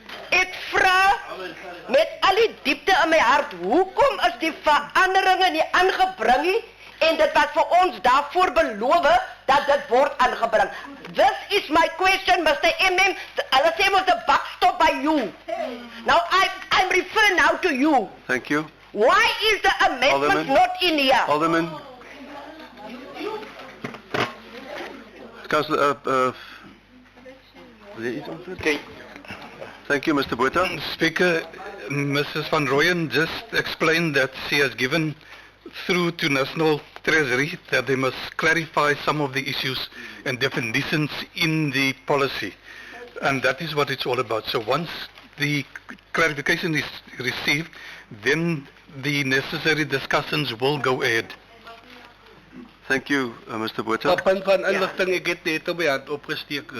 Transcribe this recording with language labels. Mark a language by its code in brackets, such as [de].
[af] Ek vra met al die diepte in my hart, hoekom is die veranderinge nie aangebring nie en dit was vir ons daarvoor beloof dat dit word aangebring. [en] This is my question, Mr. MM. [af] Hulle sê mos [en] the buck stop by you. Now I'm referring now to you. Thank you. Why is the amendment Alderman. not in here? Alderman. [af] Councillor, wil jy iets antwoord? [en] Thank you, [af] Mr. Botha. [en] Speaker, Mrs. Van Rooyen just explained that she has given through to National Treasury that they must clarify some of the issues and definitions in the policy. And that is what it's all about. So once the clarification is received, then the necessary discussions will go ahead. Thank you, Mr. Botha. [af] Punt van inligting, ek het net op my hand opgesteek.